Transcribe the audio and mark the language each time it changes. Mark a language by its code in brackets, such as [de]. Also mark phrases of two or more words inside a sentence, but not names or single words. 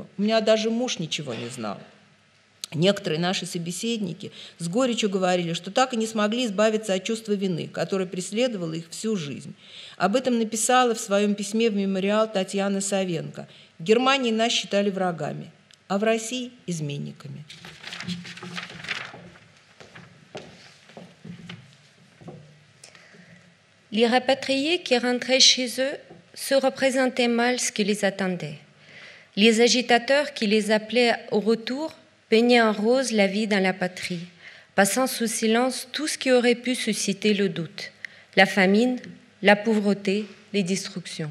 [ru] У меня даже муж ничего не знал. Некоторые наши собеседники с горечью говорили, что так и не смогли избавиться от чувства вины, которое преследовало их всю жизнь. Об этом написала в своем письме в мемориал Татьяна Савенко. В Германии нас считали врагами, а в России – изменниками. [fr] Les rapatriés qui rentraient chez eux se représentaient mal ce qui les attendait. Les agitateurs qui les appelaient au retour peignaient en rose la vie dans la patrie, passant sous silence tout ce qui aurait pu susciter le doute, la famine, la pauvreté, les destructions.